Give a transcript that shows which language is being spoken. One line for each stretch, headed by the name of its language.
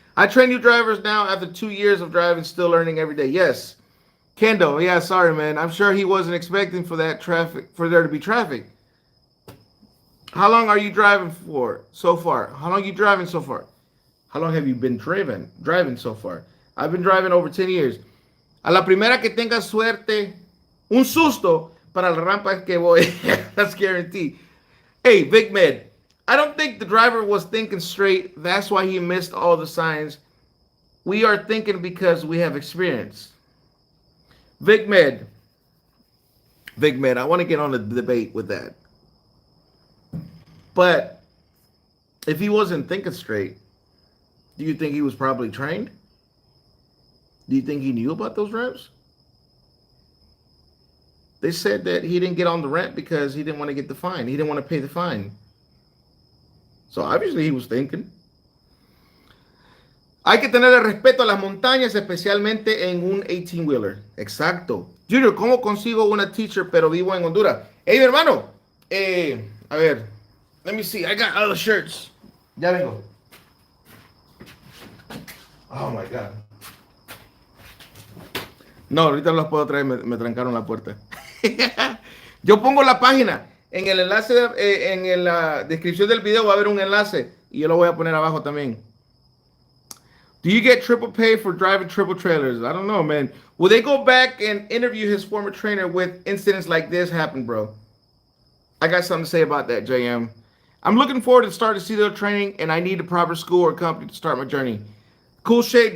English: I train new drivers now after 2 years of driving, still learning every day. Yes. Kendall, yeah, sorry, man. I'm sure he wasn't expecting for there to be traffic. How long are you driving for so far? How long are you driving so far? How long have you been driving so far? I've been driving over 10 years.
Spanish: A la primera que tenga suerte, un susto para la rampa que voy.
English: That's guaranteed. Hey, Vic Med, I don't think the driver was thinking straight. That's why he missed all the signs. We are thinking because we have experience. Vic Med, I want to get on the debate with that. But if he wasn't thinking straight, do you think he was probably trained? Do you think he knew about those ramps? They said that he didn't get on the ramp because he didn't want to get the fine. He didn't want to pay the fine. So obviously he was thinking.
Spanish: Hay que tener el respeto a las montañas, especialmente en un 18-wheeler. Exacto. Junior, ¿cómo consigo una teacher pero vivo en Honduras? Hey, mi hermano. A ver.
English: Let me see. I got other shirts.
Spanish: Ya vengo.
English: Oh, my God.
Spanish: No, ahorita los puedo traer. Me trancaron la puerta. Yo pongo la página. En el enlace, en la descripción del video va a haber un enlace. Y yo lo voy a poner abajo también.
English: Do you get triple pay for driving triple trailers? I don't know, man. Will they go back and interview his former trainer with incidents like this happen, bro? I got something to say about that, JM. I'm looking forward to starting CDL training, and I need a proper school or company to start my journey. Cool shade.